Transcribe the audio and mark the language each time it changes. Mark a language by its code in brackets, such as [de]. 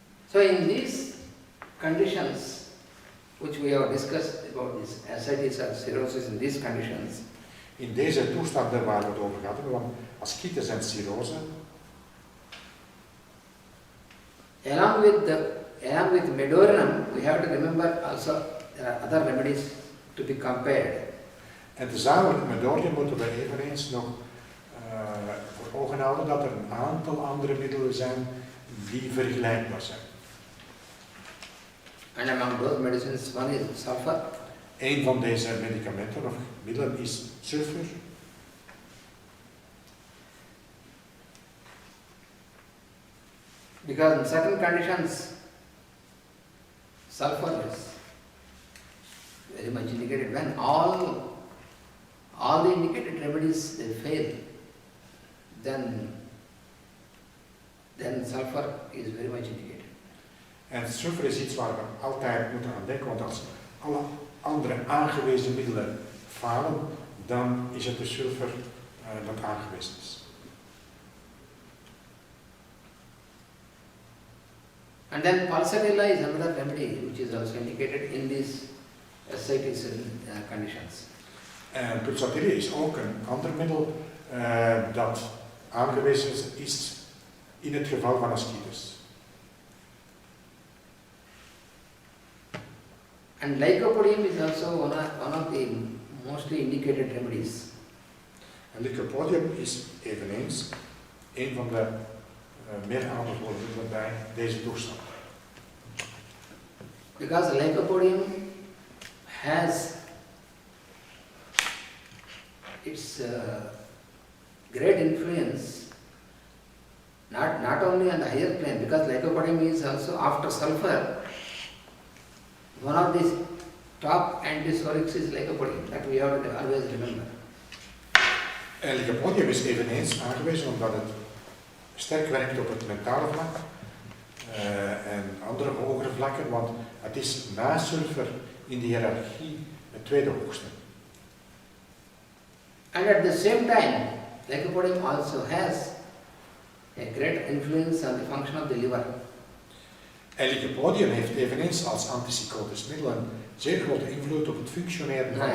[en] So in these conditions, which we have discussed about this ascites or cirrhosis in these conditions, [nl] in deze toestanden waar we het over gehad hebben, van ascites en cirrose, [en] along with medorinum, we have to remember also there are other remedies to be compared. [nl] en tezamen met medorium moeten we eveneens nog voor ogen houden dat er een aantal andere middelen zijn die vergelijkbaar zijn. [en] And among those medicines, one is sulfur. [nl] Een van deze medicamenten of middelen is sulfur. [en] Because in certain conditions, sulfur is very much indicated. When all the indicated remedies they fail, then sulfur is very much indicated. [nl] En sulfur is iets waar we altijd moeten aan denken, want als alle andere aangewezen middelen falen, dan is het de sulfur dat aangewezen is. [en] And then pulsarilla is another remedy which is also indicated in these ascites conditions. [nl] En pulsatile is ook een ander middel dat aangewezen is in het geval van ascites. [en] And lycopodium is also one of the mostly indicated remedies. [nl] En lycopodium is eveneens een van de meer aanbevolen middelen bij deze toestand. [en] Because lycopodium has its great influence not only on the higher plane, because lycopodium is also after sulfur. One of the top antisorics is lycopodium, that we have to always remember. [nl] En lycopodium is eveneens aangewezen omdat het sterk werkt op het mentale vlak en andere hogere vlakken, want het is na sulfur in de hiërarchie het tweede hoogste. [en] And at the same time, lycopodium also has a great influence on the function of the liver. [nl] En lycopodium heeft eveneens als antipsychotisch middel een zeer grote invloed op het functioneren van